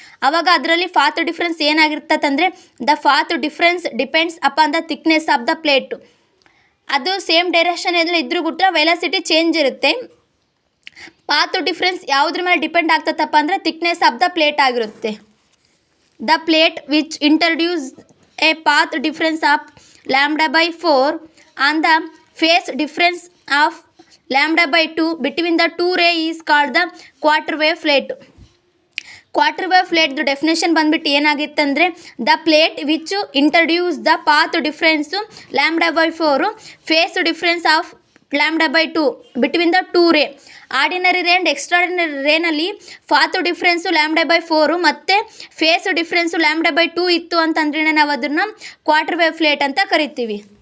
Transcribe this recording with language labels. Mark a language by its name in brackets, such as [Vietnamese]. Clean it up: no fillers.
[Kannada] ಆವಾಗ ಅದರಲ್ಲಿ path difference ಏನಾಗಿರ್ತದಂದರೆ [English] The path difference depends upon the thickness of the plate. [Kannada] ಅದು same direction ಎಲ್ಲ ಇದ್ರೂ ಕೂಡ ವೆಲಾಸಿಟಿ ಚೇಂಜ್ ಇರುತ್ತೆ. ಪಾತ್ ಡಿಫ್ರೆನ್ಸ್ ಯಾವುದ್ರ ಮೇಲೆ ಡಿಪೆಂಡ್ ಆಗ್ತದಪ್ಪ ಅಂದರೆ ಥಿಕ್ನೆಸ್ ಆಫ್ ದ ಪ್ಲೇಟ್ ಆಗಿರುತ್ತೆ. [English] The plate which introduce a path difference of lambda by 4 and the phase difference of lambda by 2 between the two ray is called the quarter wave plate. Quarter wave ಪ್ಲೇಟ್ದು definition [Kannada] ಬಂದುಬಿಟ್ಟು ಏನಾಗಿತ್ತಂದರೆ [English] The plate which introduce the path difference lambda by 4, phase difference of lambda by 2 between the two ray. [Kannada] Ordinary ರೇ and extraordinary ರೇನಲ್ಲಿ path difference lambda by 4 ಮತ್ತು face difference lambda by 2 ಇತ್ತು ಅಂತಂದ್ರೆ ನಾವು ಅದನ್ನು quarter wave plate ಅಂತ ಕರಿತೀವಿ.